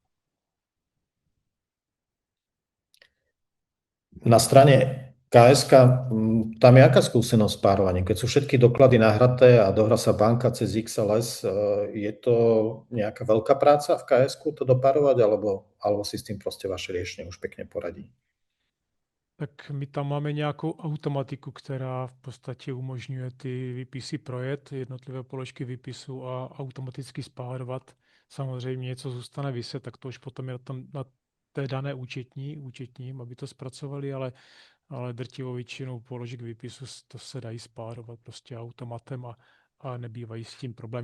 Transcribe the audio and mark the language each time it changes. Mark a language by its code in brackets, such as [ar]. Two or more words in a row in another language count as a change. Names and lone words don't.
[sk] Na strane KSK, tam je aká skúsenosť s párovaním? Keď sú všetky doklady nahraté a dohrá sa banka cez XLS, je to nejaká veľká práca v KSK to dopárovať, alebo si s tým proste vaše riešenie už pekne poradí? [cs] Tak my tam máme nějakou automatiku, která v podstatě umožňuje ty výpisy projet, jednotlivé položky výpisu a automaticky spárovat. Samozřejmě něco zůstane viset, tak to už potom je na té dané účetní, aby to zpracovali, ale drtivou většinou položek výpisu to se dají spárovat prostě automatem a nebývají s tím problémy.